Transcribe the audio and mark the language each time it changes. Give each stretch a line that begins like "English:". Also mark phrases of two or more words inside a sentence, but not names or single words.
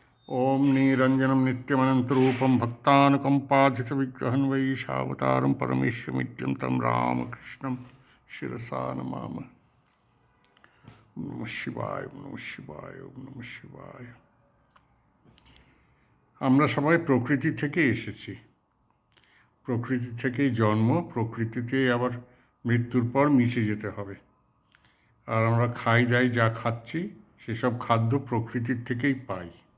Sanskrit: ओम निरंजनम नित्यमनंतरूपम भक्तानुकंपाधितविग्रहं वैशावतारं परमेश्वरमित्यं तं रामकृष्णं शिरसा नमामः। ओम नमः शिवाय, ओम नमः शिवाय, ओम नमः शिवाय।
Bangla: আমরা সবাই প্রকৃতি থেকে এসেছি, প্রকৃতি থেকেই জন্ম, প্রকৃতিতে আবার মৃত্যুর পর মিশে যেতে হবে। আর আমরা খাই দাই যা খাচ্ছি সেসব খাদ্য প্রকৃতির থেকেই পাই।